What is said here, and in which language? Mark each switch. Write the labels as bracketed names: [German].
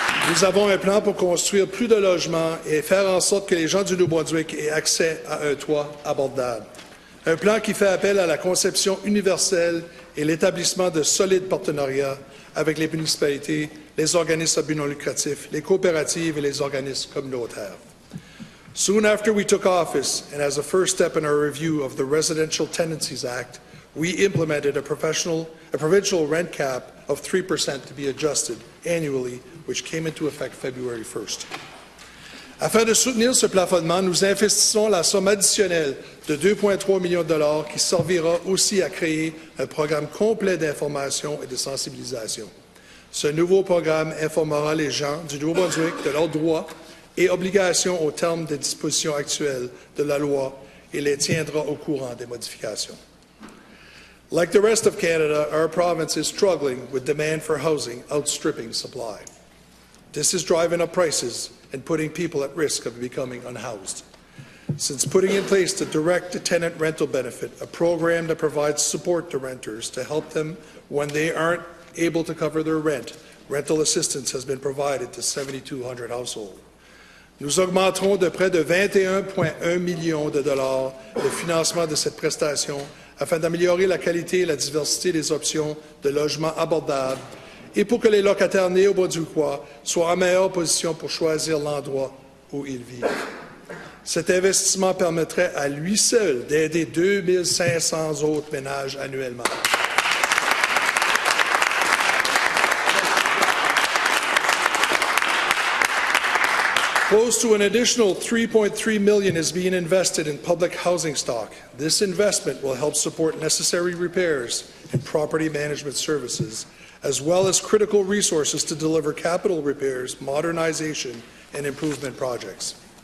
[French] Nous avons un plan pour construire plus de logements et faire en sorte que les gens du Nouveau-Brunswick aient accès à un toit abordable. Un plan qui fait appel à la conception universelle et l'établissement de solides partenariats avec les municipalités, les organismes à but non lucratif, les coopératives et les organismes communautaires. [English] Soon after we took office, and as a first step in our review of the Residential Tenancies Act, we implemented a provincial rent cap of 3% to be adjusted annually, which came into effect February 1st. [French] Afin de soutenir ce plafonnement, nous investissons la somme additionnelle de 2,3 millions de dollars qui servira aussi à créer un programme complet d'information et de sensibilisation. Ce nouveau programme informera les gens du Nouveau-Brunswick de leurs droits et obligations au terme des dispositions actuelles de la loi et les tiendra au courant des modifications. [English] Like the rest of Canada, our province is struggling with demand for housing outstripping supply. This is driving up prices and putting people at risk of becoming unhoused. Since putting in place the direct tenant rental benefit, a program that provides support to renters to help them when they aren't able to cover their rent, rental assistance has been provided to 7,200 households. [French] Nous augmenterons de près de 21,1 millions de dollars le financement de cette prestation afin d'améliorer la qualité et la diversité des options de logements abordables et pour que les locataires néo-brunswickois soient en meilleure position pour choisir l'endroit où ils vivent. Cet investissement permettrait à lui seul d'aider 2500 autres ménages annuellement. [English] Close to an additional $3.3 million is being invested in public housing stock. This investment will help support necessary repairs and property management services, as well as critical resources to deliver capital repairs, modernization, and improvement projects.